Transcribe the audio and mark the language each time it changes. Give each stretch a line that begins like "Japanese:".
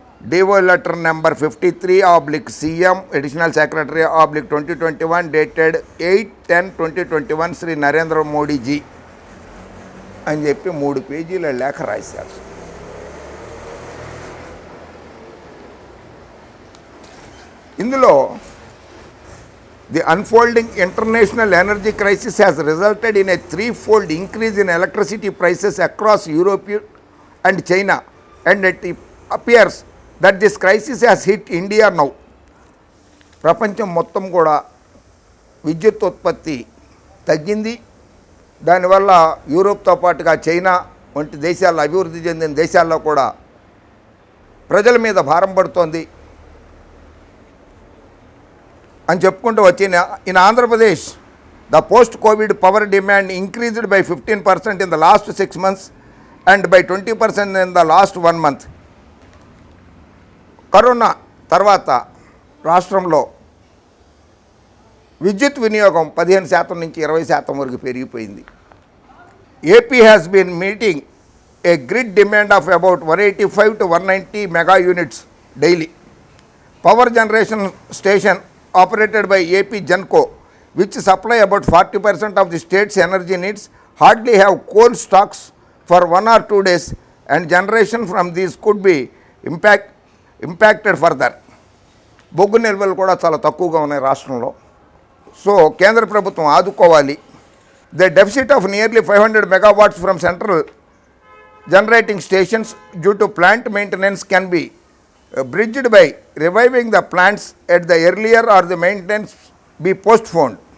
Telugu: డివో letter number 53/CM additional secretary /2021 dated 8/10/2021 Shri Narendra Modiji అని చెప్పి 3 పేజీల లేఖ రాశారు. ఇందులో
English: the unfolding international energy crisis has resulted in a 3-fold increase in electricity prices across Europe and China, and it appears that this crisis has hit India now.
Telugu: ప్రపంచం మొత్తం కూడా విద్యుత్ ఉత్పత్తి తగ్గింది. దానివల్ల యూరోప్తో పాటుగా చైనా వంటి దేశాల్లో, అభివృద్ధి చెందిన దేశాల్లో కూడా ప్రజల మీద భారం పడుతోంది అని చెప్పుకుంటూ వచ్చి,
English: In Andhra Pradesh the post Covid power demand increased by 15% in the last 6 months and by 20% in the last 1 month.
Telugu: Corona తర్వాత రాష్ట్రంలో విద్యుత్ వినియోగం 15% నుంచి 20% వరకు పెరిగిపోయింది.
English: AP has been meeting a grid demand of about 185 to 190 mega units daily. Power generation station operated by AP Genco, which supply about 40% of the state's energy needs, hardly have coal stocks for 1 or 2 days, and generation from these could be impacted further.
Telugu: బొగ్గు నిల్వలు కూడా చాలా తక్కువగా ఉన్నాయి రాష్ట్రంలో. So కేంద్ర ప్రభుత్వం ఆదుకోవాలి.
English: The deficit of nearly 500 megawatts from central generating stations due to plant maintenance can be bridged by reviving the plants at the earlier or the maintenance be postponed.